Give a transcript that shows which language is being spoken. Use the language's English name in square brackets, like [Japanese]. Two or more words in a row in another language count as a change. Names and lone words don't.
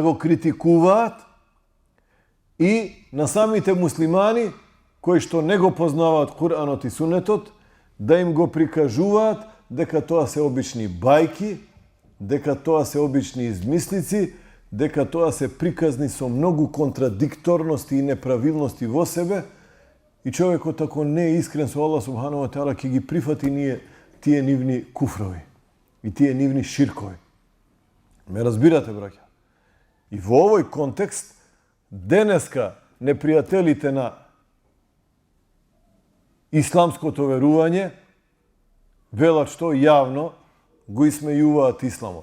[Macedonian] го критикуваат и на самите муслимани кои што не го познаваат Куранот и Суннетот, да им го прикажуваат дека тоа се обични бајки, дека тоа се обични измислици, дека тоа се приказни со многу контрадикторности и неправилности во себе, и човекот ако не е искрен со Аллах [Arabic] سبحانه وتعالى [Macedonian] ќе ги прифати тие нивни куфрови и тие нивни ширкови. Ме разбирате, браќа? И во овој контекст, денеска непријателите на исламското верување велат што јавно го исмејуваат исламот.